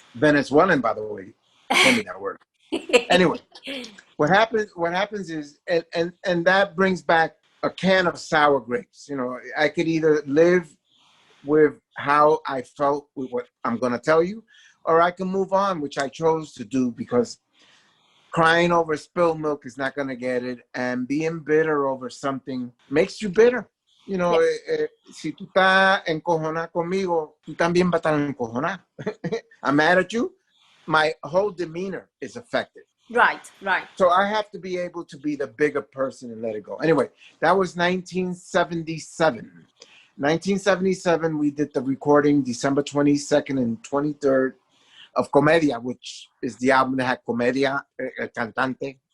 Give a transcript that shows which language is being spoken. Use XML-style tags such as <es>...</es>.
<en>Venezuelan, by the way, told me that word. Anyway, what happens is, and that brings back a can of sour grapes. You know, I could either live with how I felt with what I'm going to tell you, or I can move on, which I chose to do because crying over spilled milk is not going to get it, and being bitter over something makes you bitter. You know,</en> <es>si tú estás encojonada conmigo, tú también vas a estar encojonada.</es> <en>I'm mad at you. My whole demeanor is affected. Right, right. So I have to be able to be the bigger person and let it go. Anyway, that was 1977. 1977, we did the recording December 22nd and 23rd of Comedia, which is the album that had Comedia, El Cantante.</en>